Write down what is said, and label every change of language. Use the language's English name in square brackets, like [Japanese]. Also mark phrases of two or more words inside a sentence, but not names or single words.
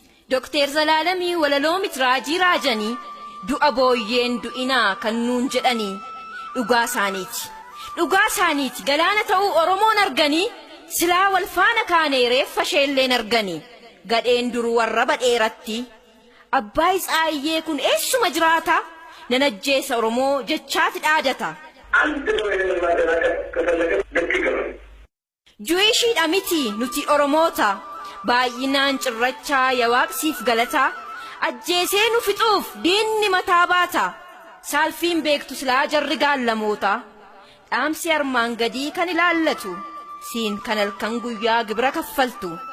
[Oromo] Dokteer Zalaalamii walaloo miti raajii raajanii, du'a booyyeen du'inaa kan nuun jedhanii, dhugaa isaaniiti. Dhugaa isaaniiti galaana ta'uu Oromoon arganii, silaa wal faana kaanee reeffa isheelleen arganii. Gadheen dur warra badheeratti, "Abbaa Isaayyee kun eessuma jiraata? Nan ajjeesa Oromoo," jechaati dhaadata. [Amharic] አንድ ሰው ይሄንን ማደናቀፍ ከፈለገ ልክ ይገባል። [Oromo] Juwishiidha miti nuti Oromoota, baay'inaan cirrachaa yaa Waaqsiif galata, ajjeesee nu fixuuf diinni mataa baata. Saalfiin beektu silaa jarri gaallamoota, dhaamsi armaan gadii kan ilaallatu, siin kan halkan guyyaa gibira kaffaltu.